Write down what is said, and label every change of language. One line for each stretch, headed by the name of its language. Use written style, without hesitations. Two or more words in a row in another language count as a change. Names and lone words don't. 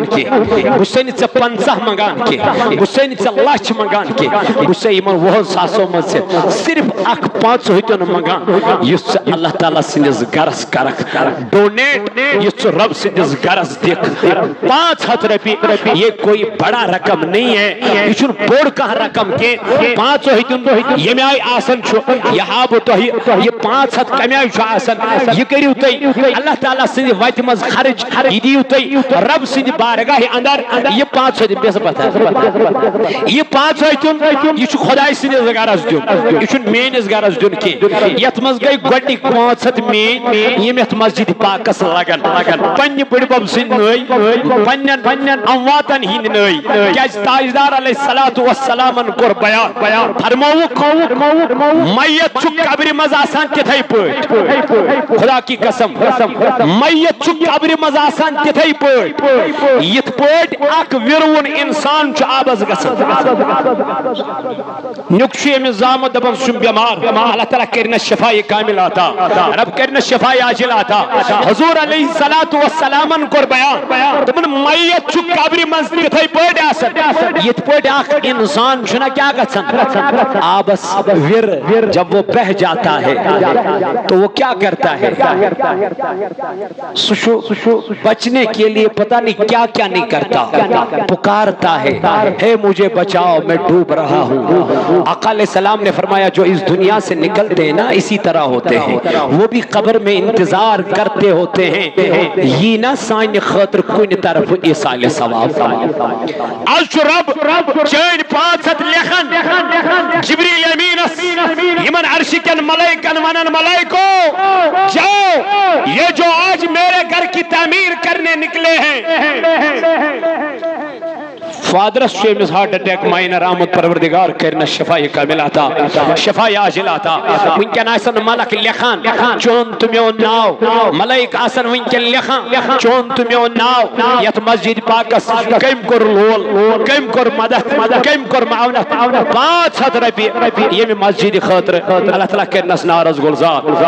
Kashmiri: کینٛہہ بہٕ چھُسے نہٕ ژےٚ 50 منگان کینٛہہ بہٕ چھُسے نہٕ ژےٚ لچھ منگان کینٛہہ بہٕ چھُسے یِمن 20 ساسو منٛز ژےٚ صرف اکھ 5 ہوٚتیُن منگان یُس ژٕ اللہ تعالیٰ سٕنٛدِس گرس کرکھ ڈونیٹ یُس ژٕ رب سٕنٛدِس گرس دِکھ 500 رۄپیہِ
Urdu: یہ کوئی بڑا رقم نہیں ہے
Kashmiri: یہ چھُنہٕ بوٚڑ کانٛہہ رقم کینٛہہ 5 ہوٚتیُن ییٚمہِ آیہِ آسان چھُ یہِ ہاو بہٕ تۄہہِ یہ 500 کمہِ آیہِ چھُ آسان یہ کٔرِو تُہۍ اللہ تعالیٰ سٕنٛدِ وتہِ منٛز خرٕچ یہ دِیِو تُہۍ رب سٕنٛدِ بارگاہہِ اندر یہ 5 ہوٚتیُن بیٚہہ پتہ یہ 5 ہوٚتیُن یہ چھُ خۄداے سٕنٛدِس گرس دیُن یہ چھُنہٕ میٲنِس گرس دیُن کینٛہہ یتھ منٛز گٔے گۄڈنِکۍ 500 میٲنۍ یِم یتھ مسجد پاکس لگن پننہِ بٕڈِبب سٕنٛدۍ نٲے پننٮ۪ن امواتن ہٕنٛدۍ نٲے کیازِ تاجدار
Arabic: علیہ الصلوۃ والسلامن
Kashmiri: کوٚر بیان فرمووُکھ میت چھُ قبرِ منٛز آسان تِتھے پٲٹھۍ
Urdu: خدا کی قسم
Kashmiri: میت چھُ قبرِ منٛز آسان تِتھے پٲٹھۍ یِتھ پٲٹھۍ اکھ وِروُن انسان چھُ آبس گژھان نیُک چھُ أمِس زامُت دپان سُہ چھُ بٮ۪مار اللہ تعالیٰ کٔرِنس شفایہِ کامِل عطا رب کٔرِنس شفایہِ عاجل عطا حضور
Arabic: علیہ الصلوۃ والسلامن
Kashmiri: کوٚر بیان دوٚپُن میت چھُ قبرِ منٛز تِتھے پٲٹھۍ آسان یِتھ پٲٹھۍ اکھ انسان چھُنہ کیٛاہ گژھان آبس ور
Urdu: جب وہ بہ جاتا ہے تو وہ کیا کرتا ہے سو بچنے کے لیے پتہ نہیں کیا کیا نہیں کرتا پکارتا ہے اے مجھے بچاؤ میں ڈوب رہا ہوں آقا علیہ السلام نے فرمایا جو اس دنیا سے نکلتے ہیں نا اسی طرح ہوتے ہیں وہ بھی قبر میں انتظار کرتے ہوتے ہیں
Kashmiri: یہ نہ سانہِ خاطر کُنہِ طرف ایصال ثواب آز چھُ رب چٲنۍ 500 لیکھان جبریل امینس یمن عرش کن ملائکن ونن ملائکو
Urdu: جاؤ یہ جو آج میرے گھر کی تعمیر کرنے نکلے
Kashmiri: ہیں فادرس چھُ أمِس
English: heart attack minor
Kashmiri: آمُت پروردگار کٔرِنس شفایہِ کامِل عطا شفایہِ عاجل عطا وٕنکٮ۪ن آسن ملک لیکھان چون تہٕ میون ناو ملائک آسن وٕنکٮ۪ن لیکھان چون تہٕ میون ناو یتھ مسجد پاکس کٔمۍ کوٚر لول کٔمۍ کوٚر مدد کٔمۍ کوٚر معاونت 500 رۄپیہِ ییٚمہِ مسجد خٲطرٕ اللہ تعالیٰ کٔرِنس نارس گُلزار